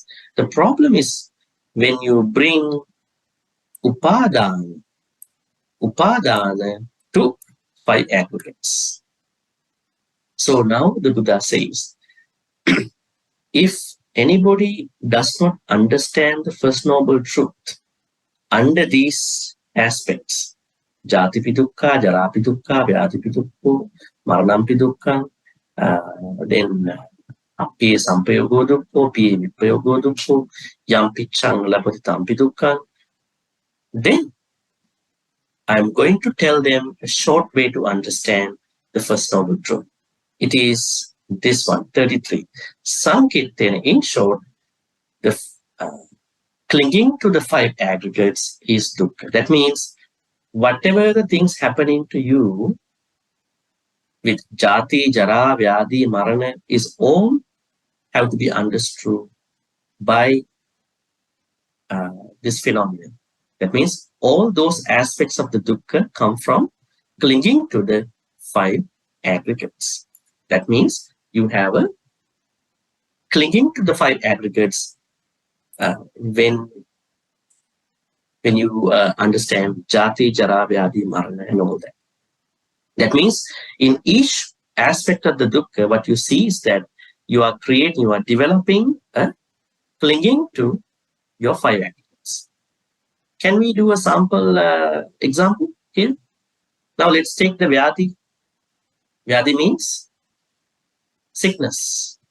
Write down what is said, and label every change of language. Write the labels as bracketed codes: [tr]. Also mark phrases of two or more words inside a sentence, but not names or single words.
[en] The problem is when you bring upadana to five aggregates. So now the Buddha says, if anybody does not understand the First Noble Truth under these aspects, [pi] Jatipi Dukkha, Jarapi Dukkha, Vyadipi Dukkha, Maranampi Dukkha, then Api Sampayogo Dukkha, Pi Vipayogo Dukkha, Yampi Chang Lapati Tampi Dukkha, [en] then I'm going to tell them a short way to understand the First Noble Truth. It is this one, 33. Sankirtana, in short, the clinging to the five aggregates is dukkha. That means whatever the things happening to you with [pi] jati, jara, vyadi, marana [en] is all have to be understood by this phenomenon. That means all those aspects of the dukkha come from clinging to the five aggregates. That means you have a clinging to the five aggregates when you understand [pi] jati, jara, vyadi, marana, [en] and all that. That means in each aspect of the dukkha, what you see is that you are creating, you are developing a clinging to your five aggregates. Can we do a sample example here? Now let's take the vyadi. Vyadi means sickness.